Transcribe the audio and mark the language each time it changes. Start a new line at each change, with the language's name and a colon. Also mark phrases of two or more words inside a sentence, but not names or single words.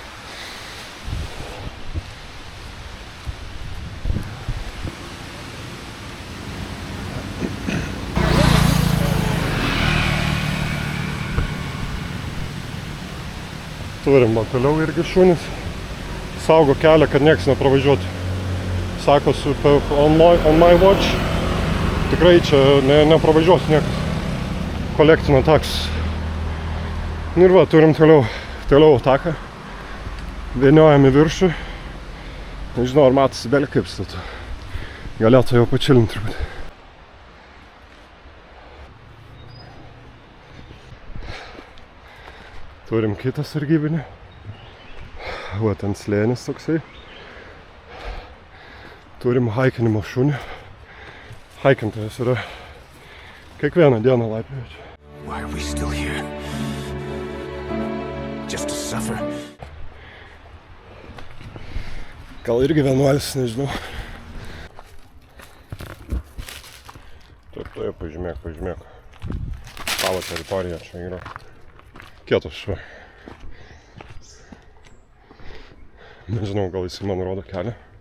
Lithuanian: Turim, toliau irgi šunis. Saugo kelią, kad nieks nepravažiuotų. Sako,
English: on my watch.
Lithuanian: Tikrai čia nepravažiuos niekas. Kolektina taks. Ir va, turim toliau taką. Vieniojam į viršų. Nežinau, ar matosi belė kaip statu. Galėtų jau pačilinti truputį. Turim kitą sargybinį. Va, ten slėnis toksai. Turim haikinimo šunį. Haikintojas yra kiekvieną dieną laipioja.
English: Why are we still here? Just to suffer?
Lithuanian: Gal irgi vienuolis, nežinau. Taip, pažymėk. Tavo teritorija čia yra. Kietas šva. Nežinau, gal jis man rodo kelią.